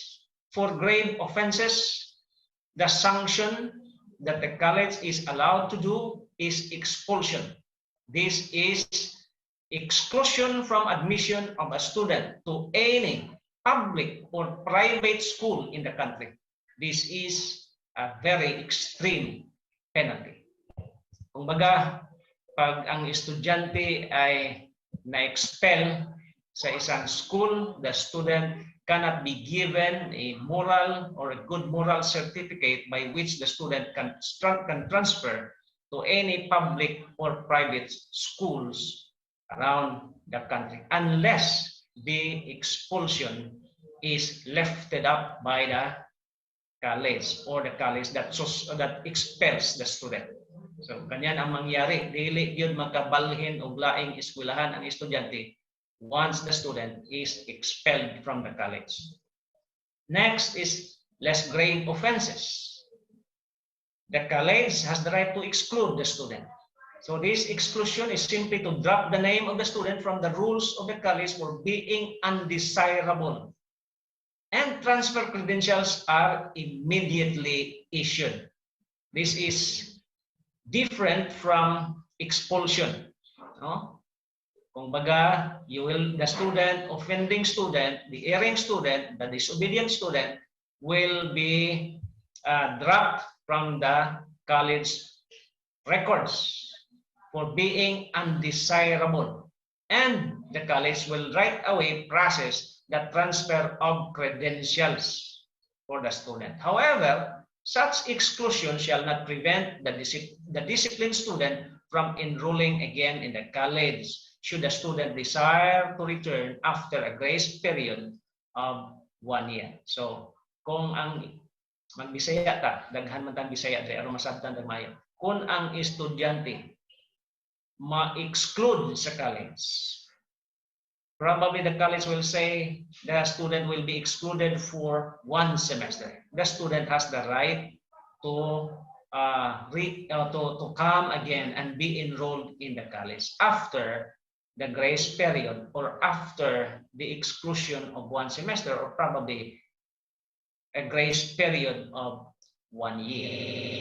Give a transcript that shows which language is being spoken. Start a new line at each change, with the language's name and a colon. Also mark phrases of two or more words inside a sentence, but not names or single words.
English: For grave offenses, the sanction that the college is allowed to do is expulsion. This is exclusion from admission of a student to any public or private school in the country. This is a very extreme penalty.
Filipino: Kumbaga, pag ang estudyante ay na-expel sa isang school,
English: the student cannot be given a moral or a good moral certificate by which the student can transfer to any public or private schools around the country, unless the expulsion is lifted up by the college or the college that expels the student.
Cebuano: So kanyan ang mangyari, dili yun makabalhin o laing eskwelahan ang estudyante
English: once the student is expelled from the college. Next is less grave offenses. The college has the right to exclude the student. So this exclusion is simply to drop the name of the student from the rules of the college for being undesirable. And transfer credentials are immediately issued. This is different from expulsion. No?
Filipino: Kung baga,
English: the student, offending student, the erring student, the disobedient student will be dropped from the college records for being undesirable. And the college will right away process the transfer of credentials for the student. However, such exclusion shall not prevent the disciplined student from enrolling again in the college should the student desire to return after a grace period of 1 year. So,
Cebuano: kung ang magbisaya ta, daghan man tang Bisaya dre aron masabtan dagmayo. Kung ang estudyante ma-exclude sa college
English: Probably the college will say the student will be excluded for 1 semester. The student has the right to to come again and be enrolled in the college after the grace period or after the exclusion of 1 semester, or probably a grace period of 1 year.